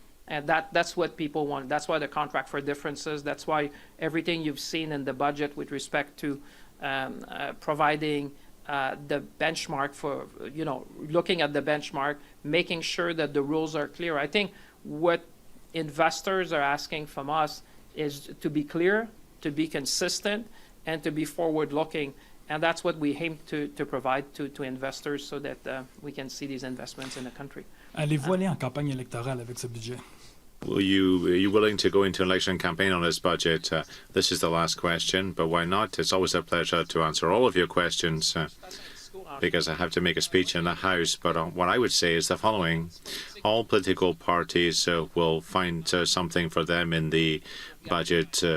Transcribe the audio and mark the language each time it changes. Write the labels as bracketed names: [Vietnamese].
[English] And that's what people want. That's why the contract for differences. That's why everything you've seen in the budget with respect to providing the benchmark for, looking at the benchmark, making sure that the rules are clear. I think what investors are asking from us is to be clear, to be consistent, and to be forward-looking. And that's what we aim to provide to investors so that we can see these investments in the country. [French] Allez-vous aller en campagne électorale avec ce budget? [English] Are you willing to go into an election campaign on this budget? This is the last question, but why not? It's always a pleasure to answer all of your questions because I have to make a speech in the House. But what I would say is the following. All political parties will find something for them in the budget.